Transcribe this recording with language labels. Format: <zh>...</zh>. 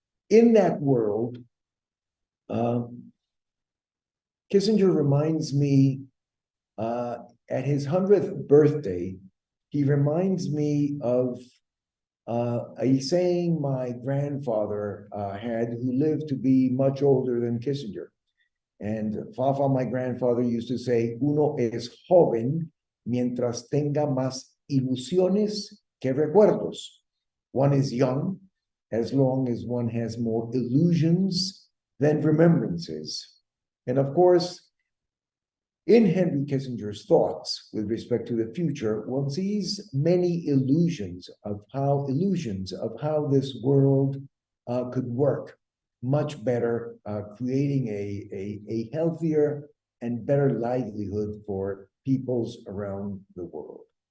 <en>In that world, Kissinger reminds me, at his 100th birthday, he reminds me of a saying my grandfather had, who lived to be much older than Kissinger. And Fafa, my grandfather, used to say,</en> <es>uno es joven mientras tenga más ilusiones que recuerdos.</es> <en>One is young as long as one has more illusions than remembrances. And of course, in Henry Kissinger's thoughts with respect to the future, one sees many illusions of how this world could work much better, creating a healthier and better livelihood for peoples around the world.</en>